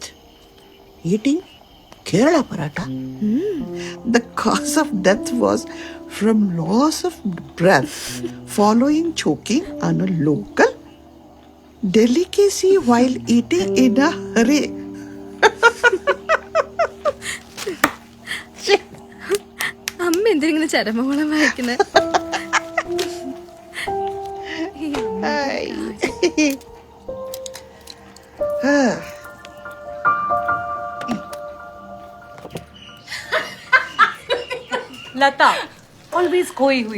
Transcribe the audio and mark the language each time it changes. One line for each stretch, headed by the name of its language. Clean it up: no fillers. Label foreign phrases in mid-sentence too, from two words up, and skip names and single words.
English: Eating Kerala paratha. The cause of death was from loss of breath following choking on a local delicacy while eating in a hurry.
Malayalam: അമ്മ എന്തിനെ ചരമകോളം വായിക്കുന്നത്?
Hindi: लता ऑलवेज खोई हुई।